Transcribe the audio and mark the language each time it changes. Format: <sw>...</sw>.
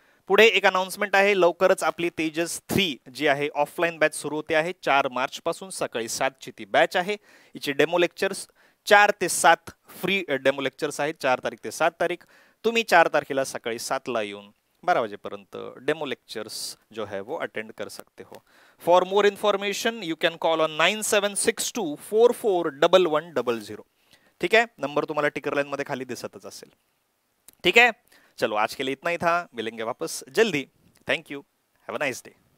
<mr>पुढे एक अनाउन्समेंट आहे, लवकरच आपली तेजस 3 जी आहे ऑफलाईन बॅच सुरू होते आहे. 4 मार्च पासून सकाळी 7ची ती बॅच आहे. हिचे डेमो लेक्चर्स 4 ते 7 फ्री डेमो लेक्चर्स आहेत. 4 तारीख ते 7 तारीख. तुम्ही 4 तारखेला सकाळी 7ला येऊन 12 बजेपर्यंत डेमो लेक्चर्स</mr> <hi>जो है वो अटेंड कर सकते हो.</hi> <en>For more information you can call on 9762441100.</en> <hi>ठीक है.</hi> <mr>नंबर तुम्हाला टिकर लाइन मध्ये खाली दिसतच असेल.</mr> <hi>ठीक है. चलो आज के लिए इतना ही था, मिलेंगे वापस जल्दी.</hi> <en>Thank you. Have a nice day.</en>